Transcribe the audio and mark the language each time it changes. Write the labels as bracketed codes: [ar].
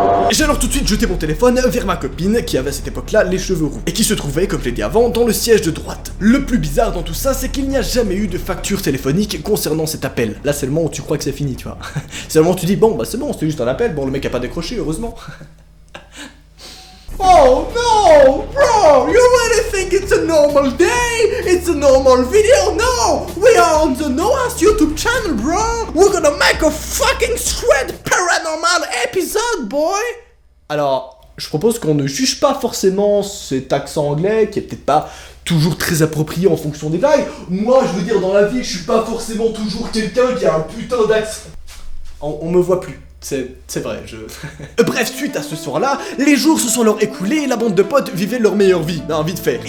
[fr] J'ai alors tout de suite jeté mon téléphone vers ma copine qui avait à cette époque-là les cheveux roux et qui se trouvait, comme je l'ai dit avant, dans le siège de droite. Le plus bizarre dans tout ça, c'est qu'il n'y a jamais eu de facture téléphonique concernant cet appel. Là, c'est le moment où tu crois que c'est fini, tu vois. C'est le moment où tu dis, bon, bah c'est bon, c'était juste un appel, bon, le mec a pas décroché, heureusement. [en] Oh, you really think it's a normal day? It's a normal video? No! We are on the Noah's YouTube channel, bro! We're gonna make a fucking Shred Paranormal episode, boy! [fr] Alors, je propose qu'on ne juge pas forcément cet accent anglais, qui est peut-être pas toujours très approprié en fonction des blagues. Moi, je veux dire, dans la vie, je suis pas forcément toujours quelqu'un qui a un putain d'accent. On me voit plus. C'est vrai, Bref, suite à ce soir-là, les jours se sont alors écoulés et la bande de potes vivait leur meilleure vie, vite fait.